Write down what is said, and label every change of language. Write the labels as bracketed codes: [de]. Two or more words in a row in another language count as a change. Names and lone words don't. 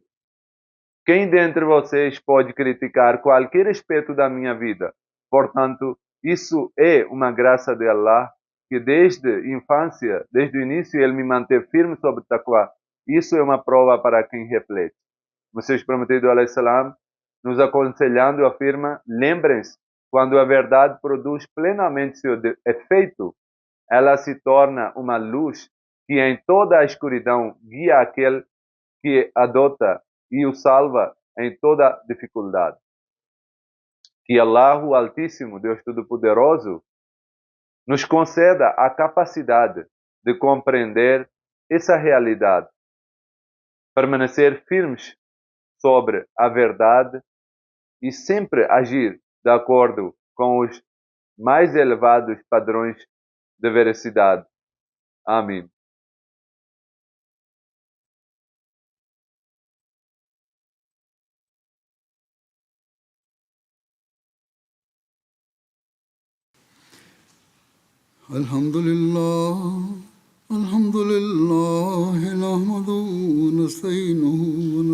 [pt] Quem dentre vocês pode criticar qualquer aspecto da minha vida? Portanto, isso é uma graça de Allah, que desde a infância, desde o início, ele me manteve firme sobre o taqwa. Isso é uma prova para quem reflete. Messias prometido, [ar] عليه السلام, [pt] nos aconselhando, afirma: lembrem-se, quando a verdade produz plenamente seu efeito, ela se torna uma luz que em toda a escuridão guia aquele que adota e o salva em toda dificuldade. Que Allah, o Altíssimo, Deus Todo-Poderoso, nos conceda a capacidade de compreender essa realidade, permanecer firmes sobre a verdade e sempre agir de acordo com os mais elevados padrões de veracidade. Amém. [ar] الحمد لله، الحمد لله، نحمده، نستعينه، و